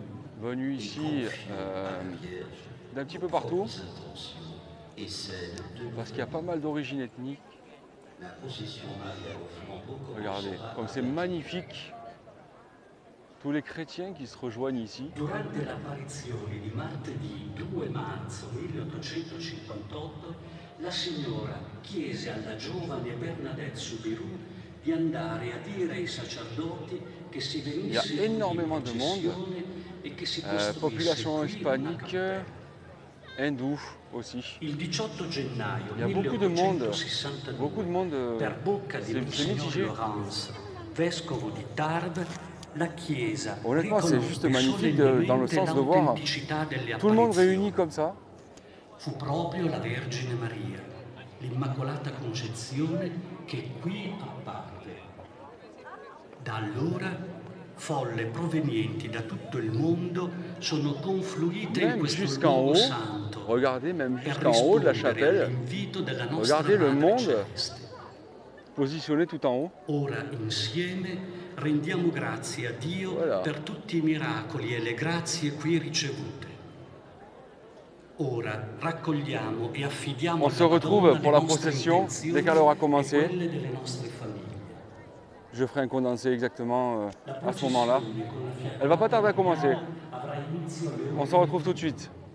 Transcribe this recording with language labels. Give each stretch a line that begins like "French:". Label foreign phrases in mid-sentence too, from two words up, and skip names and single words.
French: venues ici d'un petit peu partout, parce qu'il y a pas mal d'origines ethniques. Regardez, comme c'est magnifique, tous les chrétiens qui se rejoignent ici.
Italian: Durante l'apparizione di martedì 2 marzo 1858, la signora chiese alla giovane Bernadette Soubirous di andare a dire ai sacerdoti che si venisse
French: Il y a énormément de monde,
Italian: e che si costruisse
French: population
Italian: qui una
French: hispanique,
Italian: cappella.
French: hindous aussi.
Italian: Il 18 gennaio
French: Il y a beaucoup de monde,
Italian: 1862, per bocca di
French: c'est mitigé.
Italian: Laurence, vescovo di Tarbes, la Chiesa
French: Honnêtement, c'est juste magnifique dans le sens de voir tout le monde réuni comme ça.
Italian: Fu proprio la Vergine Maria, l'Immacolata Concezione, che qui apparve. Da allora folle provenienti da tutto il mondo sono confluite in
French: Même
Italian: questo
French: jusqu'en
Italian: luogo
French: haut,
Italian: santo
French: regardez, même
Italian: per
French: jusqu'en haut de la
Italian: rispondere
French: chapelle,
Italian: all'invito della nostra
French: regardez le
Italian: Madre
French: monde
Italian: Celeste.
French: positionné tout en haut.
Italian: Ora insieme rendiamo grazie a Dio
French: Voilà.
Italian: per tutti i miracoli e le grazie qui ricevute. Ora raccogliamo e affidiamo
French: On se
Italian: alla
French: retrouve
Italian: Madonna
French: pour
Italian: le
French: la
Italian: nostre
French: procession
Italian: intenzioni
French: dès qu'elle aura
Italian: e
French: commencé.
Italian: quelle delle nostre famiglie.
French: Je ferai un condensé exactement
Italian: La
French: à ce moment-là.
Italian: processione con la fiaccolata
French: Elle va pas tarder à commencer.
Italian: avrà inizio alle
French: On
Italian: ore
French: se retrouve tout de suite.